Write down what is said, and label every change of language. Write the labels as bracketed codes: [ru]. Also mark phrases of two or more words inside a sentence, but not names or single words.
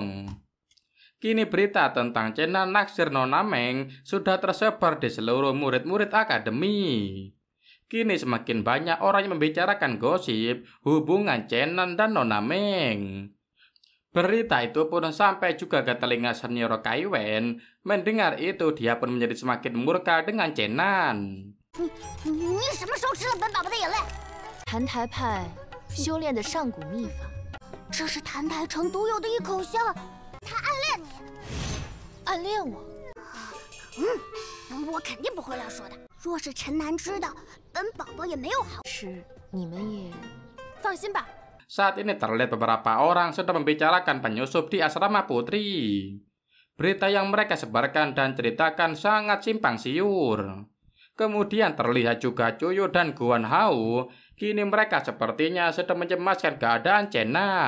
[id] Kini berita tentang Chen Nan naksir Nona Meng sudah tersebar di seluruh murid-murid akademi. Kini semakin banyak orang yang membicarakan gosip hubungan Chen Nan dan Nona Meng. Berita itu pun sampai juga ke telinga senior Kai Wen. Mendengar itu dia pun menjadi semakin murka dengan Chen Nan. [zh] 你什么时候吃了本宝宝的眼泪？谭台派修炼的上古秘法，这是谭台城独有的一口香。他暗恋你，暗恋我？我肯定不会乱说的。若是陈南知道，本宝宝也没有好事，你们也放心吧。 [id] Saat ini terlihat beberapa orang sedang membicarakan penyusup di asrama putri. Berita yang mereka sebarkan dan ceritakan sangat simpang siur. Kemudian terlihat juga Cuyu dan Guan Hao. Kini mereka sepertinya sedang mencemaskan keadaan Chen Nan.